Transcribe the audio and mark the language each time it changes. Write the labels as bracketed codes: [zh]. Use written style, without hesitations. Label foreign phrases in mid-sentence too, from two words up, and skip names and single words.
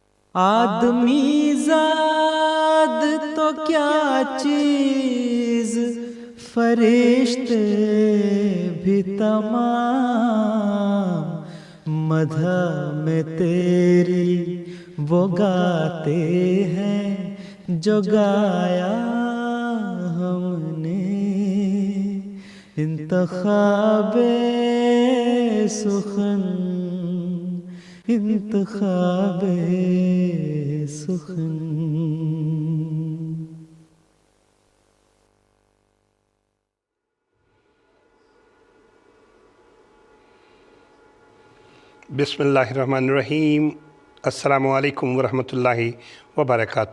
[ur] آدمی زاد تو کیا چیز، فرشتے بھی تمام مدح میں تیری وہ گاتے ہیں جو گایا ہم نے۔ انتخاب سخن، انتخاب سخن۔ [ar] بسم اللہ الرحمن الرحیم۔ السلام علیکم ورحمۃ اللہ وبرکاتہ۔